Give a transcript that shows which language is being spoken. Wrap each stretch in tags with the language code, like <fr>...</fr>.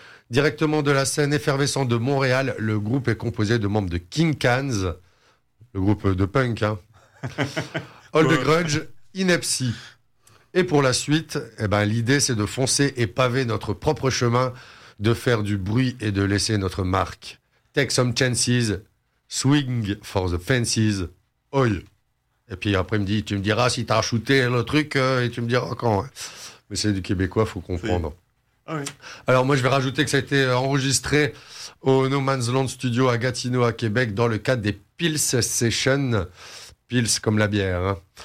<fr>Directement de la scène effervescente de Montréal, le groupe est composé de membres de King Cans, le groupe de punk, hein. All the Grudge, Inepsy. Et pour la suite, eh ben, l'idée c'est de foncer et paver notre propre chemin, de faire du bruit et de laisser notre marque.</fr> <en>Take some chances, swing for the fences, oil.</en> <fr>Et puis après, il me dit, tu me diras si t'as shooté le truc, et tu me diras quand. Mais c'est du québécois, faut comprendre. Ah oui. Alors moi, je vais rajouter que ça a été enregistré au No Man's Land Studio à Gatineau, à Québec, dans le cadre des Pils Sessions. Pils comme la bière. Hein.</fr>